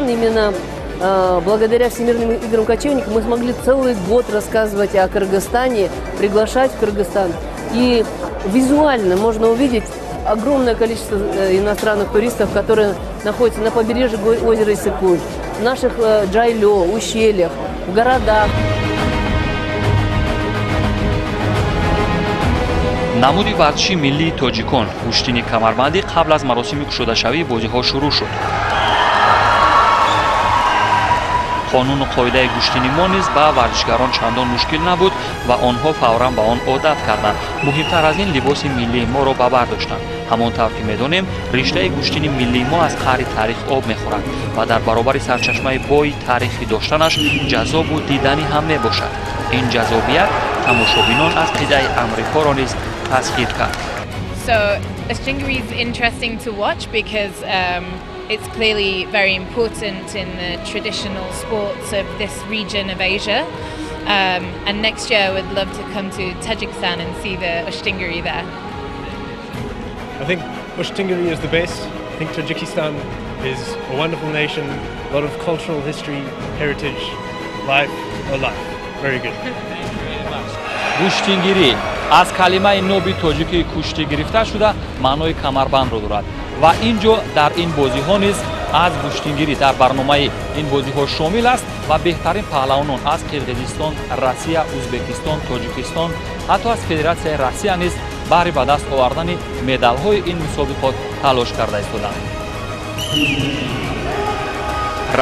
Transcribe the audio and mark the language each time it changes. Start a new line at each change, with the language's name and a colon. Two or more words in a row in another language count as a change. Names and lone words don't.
Russian: Именно благодаря Всемирным играм кочевников мы смогли целый год рассказывать о Кыргызстане, приглашать в Кыргызстан. И визуально можно увидеть огромное количество иностранных туристов, которые находятся на побережье озера Исыкуль, в наших джайлё, ущельях, в городах.
Tajik: намуди варзиши миллии тоҷикон пуштини камарбандӣ қабл аз маросими кушодашавии бозиҳо шурӯъ шуд. қонуну қоидаи гӯштини мо низ ба варзишгарон чандон мушкил набуд ва онҳо фавран ба он одат карданд. муҳимтар аз ин либоси миллии моро ба бар доштанд. ҳамон тавр ки медонем риштаи гӯштини миллии мо аз қаъри таърих об мехӯрад ва дар баробари сарчашмаи бои таърихӣ доштанаш ҷаззобу диданӣ ҳам мебошад. ин ҷаззобият тамошобинон аз қитъаи амрикоро низ taskhir karд.
English: So Ushtingiri is interesting to watch because it's clearly very important in the traditional sports of this region of Asia. And next year I would love to come to Tajikistan and see the Ushtingiri there. I think Ushtingiri is the best. I think Tajikistan is a wonderful nation, a lot of cultural history, heritage, life. Very good.
Tajik: Ushtingiri аз калимаи ноби тоҷикии кушти гирифта шуда маънои камарбандро дорад ва ин ҷо дар ин бозиҳо низ аз гӯштингирӣ дар барномаи ин бозиҳо шомил аст ва беҳтарин паҳлавонон аз Қирғизистон, Россия, Узбекистон, Тоҷикистон, ҳатто аз Федератсияи Россия низ баҳри ба даст овардани медалҳои ин мусобиқот талош карда истоданд.